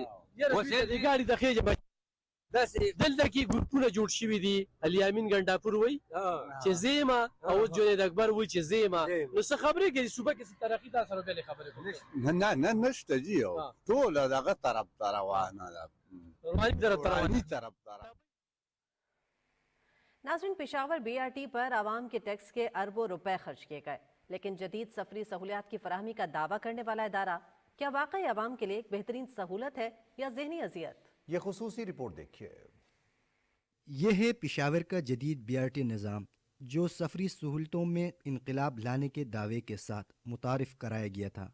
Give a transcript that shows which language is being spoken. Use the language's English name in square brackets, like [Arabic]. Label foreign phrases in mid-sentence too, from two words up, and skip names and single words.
[Pashto] د ګاډي د خېجه دلته کې ګروپونه جوړ شوي دي، الیامین ګنډاپور وایي چې زیما او جوید اکبر وایي چې زیما، نو څه خبرې کوي صوبه کې څه ترقي تاسو سره بلې خبرې کوي؟ نه نشته جی، ټوله دغه طرف روانه ده، رواني طرف. [Urdu] ناظرین، پشاور BRT پر عوام کے ٹیکس کے اربوں روپے خرچ کیے گئے، لیکن جدید سفری سہولیات کی فراہمی کا دعویٰ کرنے والا ادارہ کیا واقعی عوام کے لیے ایک بہترین سہولت ہے یا ذہنی اذیت? یہ خصوصی رپورٹ دیکھیے. یہ ہے پشاور کا جدید BRT نظام جو سفری سہولتوں میں انقلاب لانے کے دعوے کے ساتھ متعارف کرایا گیا تھا.